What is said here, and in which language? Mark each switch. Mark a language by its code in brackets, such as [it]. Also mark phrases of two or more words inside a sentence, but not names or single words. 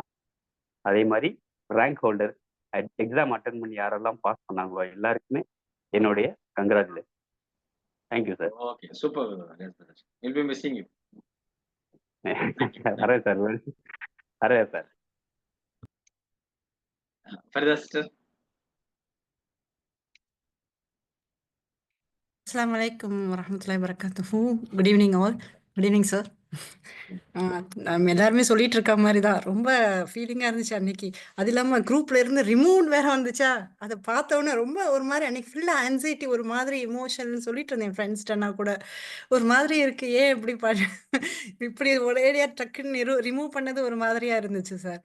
[ta] அதே மாதிரி [en] rank holder exam attend [ta] பண்ணி யாரெல்லாம் பாஸ் பண்ணாங்களோ எல்லாருக்குமே என்னுடைய கங்க்ராச்சுலேஷன். [en] Thank you sir. OK, super. Will be missing you. [ta] வரேன் சார், வரேன் சார். ஃபரிதா சிஸ்டர். [ar] السلام عليكم ورحمة الله وبركاته. [en] Good evening all. Good evening sir. [ta] நம்ம எல்லாருமே சொல்லிட்டு இருக்க மாதிரி தான் ரொம்ப ஃபீலிங்காக இருந்துச்சு அன்னைக்கு. அது இல்லாமல் குரூப்ல இருந்து ரிமூவ் வேற வந்துச்சா, அதை பார்த்தோன்னே ரொம்ப ஒரு மாதிரி அன்னைக்கு [en] full anxiety, [ta] ஒரு மாதிரி இமோஷன் சொல்லிட்டு இருந்தேன் ஃப்ரெண்ட்ஸ்டனா கூட. ஒரு மாதிரி இருக்கு, ஏன் இப்படி இப்படி ஒரேடியா டக்குன்னு ரிமூவ் பண்ணது ஒரு மாதிரியா இருந்துச்சு சார்.